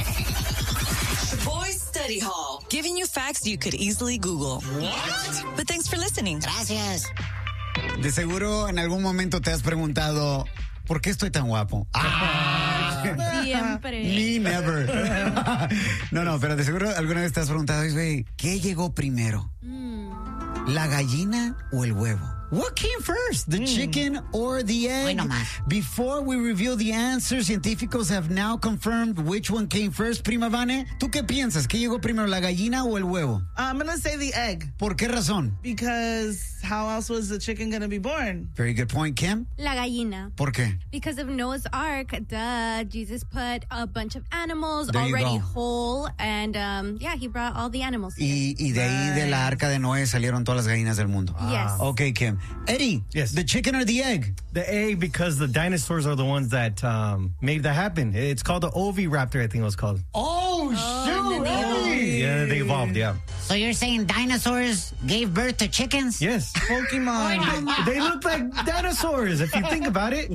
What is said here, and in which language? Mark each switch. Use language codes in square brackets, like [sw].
[en] Study Hall, giving you facts you could easily Google. What? But thanks for listening. [es] Gracias. De seguro en algún momento te has preguntado, ¿por qué estoy tan guapo? Ah. Siempre. [en] Me never. [es] No, no, pero de seguro alguna vez te has preguntado, ¿qué llegó primero? ¿La gallina o el huevo? [en] What came first, the chicken or the egg? [es] Bueno, [en] before we reveal the answer, científicos have now confirmed which one came first. [es] Prima Vane, ¿tú qué piensas? ¿Qué llegó primero, la gallina o el huevo? [en] I'm going to say the egg. [es] ¿Por qué razón? [en] Because how else was the chicken going to be born? Very good point, Kim. [es] La gallina. ¿Por qué? [en] Because of Noah's Ark, Jesus put a bunch of animals already whole, and he brought all the animals. [es] Y de ahí, de la arca de Noé, salieron todas las gallinas del mundo. [en] Yes. Okay, Kim. Eddie, yes. The chicken or the egg? The egg, because the dinosaurs are the ones that made that happen. It's called the oviraptor, I think it was called. They evolved, yeah. So you're saying dinosaurs gave birth to chickens? Yes. Pokemon. They look like dinosaurs, if you think about it.